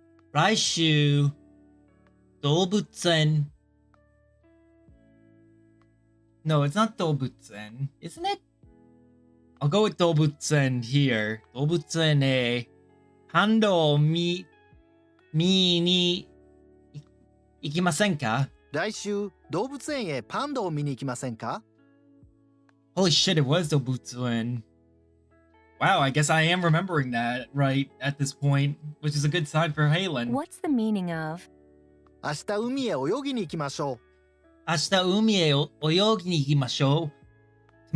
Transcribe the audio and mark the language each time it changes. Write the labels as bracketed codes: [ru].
[ja] 来週動物園 [en] No, it's not 動物園 isn't it? I'll go with 動物園 here. [ja] 動物園へパンダを見に行きませんか？来週、動物園へパンダを見に行きませんか？ [en] Holy shit, it was 動物園. Wow, I guess I am remembering that right at this point, which is a good sign for Halen. What's the meaning of? [ja] 明日海へ泳ぎに行きましょう。明日海へ泳ぎに行きましょう。